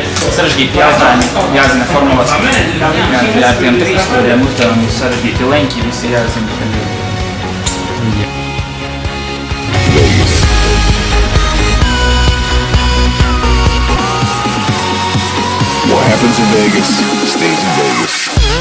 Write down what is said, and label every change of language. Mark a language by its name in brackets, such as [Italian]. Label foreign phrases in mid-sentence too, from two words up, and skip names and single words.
[Latvian] Sarežģīti jautājumi, jāzina formulas. Jā, ar tiem 3 studiem uzdevumi sarežģīti leņķi, visi jāzina. [English] Vegas. What happens in Vegas stays in Vegas.